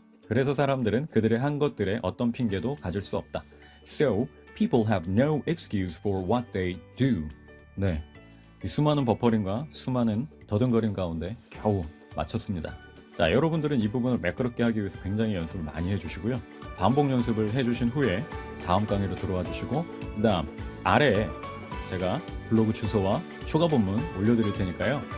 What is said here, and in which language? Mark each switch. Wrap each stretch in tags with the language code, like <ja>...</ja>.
<ko>그래서 사람들은 그들의 한 것들에 어떤 핑계도 가질 수 없다.</ko> <en>So, people have no excuse for what they do.</en> <ko>네, 이 수많은 버퍼링과 수많은 더듬거림 가운데 겨우 마쳤습니다. 자, 여러분들은 이 부분을 매끄럽게 하기 위해서 굉장히 연습을 많이 해주시고요. 반복 연습을 해주신 후에 다음 강의로 들어와 주시고 그 다음 아래에 제가 블로그 주소와 추가 본문 올려드릴 테니까요.</ko>